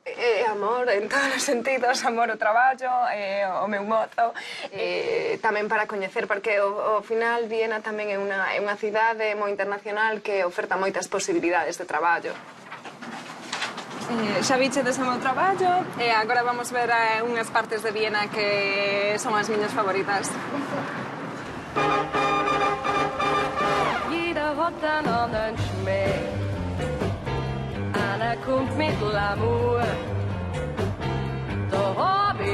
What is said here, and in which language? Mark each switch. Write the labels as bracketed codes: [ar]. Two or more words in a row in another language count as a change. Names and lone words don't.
[gl] Amor en todos os sentidos, amor ao traballo, o meu mozo, tamén para coñecer, porque ao final Viena tamén é unha cidade moi internacional que oferta moitas posibilidades de traballo. Xa vichedes o meu traballo e agora vamos ver unhas partes de Viena que son as miñas favoritas. [de] Jeder hat einen anderen Schmäh. Einer kommt mit L'amour.